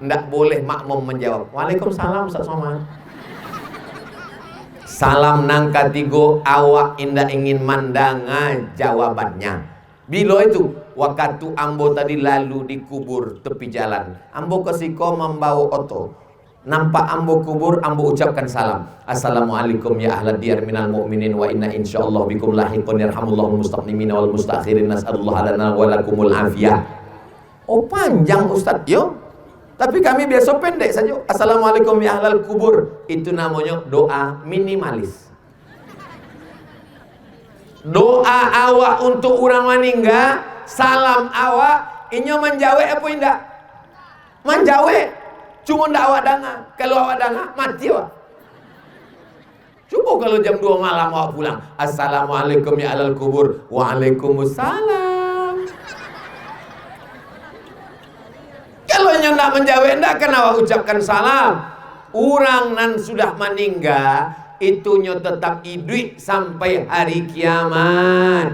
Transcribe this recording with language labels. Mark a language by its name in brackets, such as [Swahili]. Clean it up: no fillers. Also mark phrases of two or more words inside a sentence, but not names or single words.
[Minangkabau] Ndak boleh makmum menjawab. Waalaikumsalam Ustaz Somad. Salam nang ketiga awak indak ingin mandanga jawabannya. Bila itu waktu ambo tadi lalu dikubur tepi jalan. Ambo kesiko membawa oto. Nampak ambo kubur, ambo ucapkan salam. [Arabic] السلام عليكم يا أهل الديار من المؤمنين وإنا إن شاء الله بكم لاحقون يرحم الله المستقدمين والمستأخرين نسأل الله لنا ولكم العافية. [Minangkabau] Oh panjang Ustaz, yo. [Indonesian] Tapi kami biasa pendek saja. [Arabic] السلام عليكم يا أهل القبور. [Indonesian] Itu namanya doa minimalis. [Minangkabau] Doa awak untuk orang meninggal, salam awak, inyo menjawab apa indak? Menjawab. Cuma ndak awak dengar. Kalau awak dengar, mati awak. Coba kalau jam 2 malam awak pulang. [Arabic] السلام عليكم يا أهل القبور. وعليكم السلام. [Minangkabau] Kalau nyo ndak menjawab, ndak kan awak ucapkan salam. Orang nan sudah meninggal, itunya tetap hidup sampai hari kiamat.